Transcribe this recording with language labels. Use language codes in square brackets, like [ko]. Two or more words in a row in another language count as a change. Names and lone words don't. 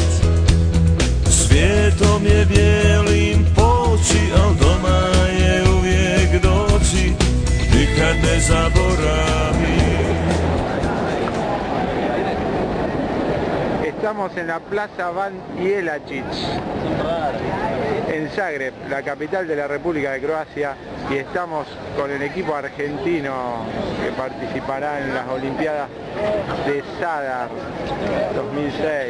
[hr] svijetom je bijelim poći, al doma je uvijek doći, nikad ne zaboravi. [es] Estamos en la Plaza Ban Jelačić, en Zagreb, la capital de la República de Croacia, y estamos con el equipo argentino que participará en las Olimpiadas de Zadar 2006.